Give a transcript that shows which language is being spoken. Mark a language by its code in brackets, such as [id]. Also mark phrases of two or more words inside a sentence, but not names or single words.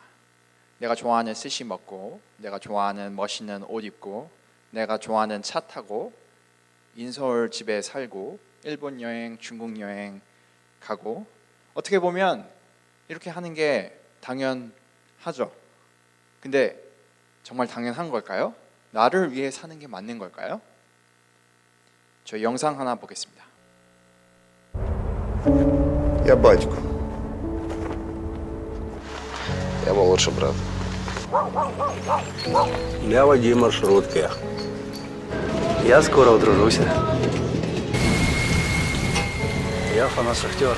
[ko] 내가 좋아하는 스시 먹고, 내가 좋아하는 멋있는 옷 입고, 내가 좋아하는 차 타고, 인서울 집에 살고, 일본 여행, 중국 여행 가고, 어떻게 보면 이렇게 하는 게 당연하죠. 근데 정말 당연한 걸까요? 나를 위해 사는 게 맞는 걸까요? 저 영상 하나 보겠습니다. [uk] Я батько. Я молодший брат. Я водій маршрутки. Я скоро одружуся. Я фанат шахтера.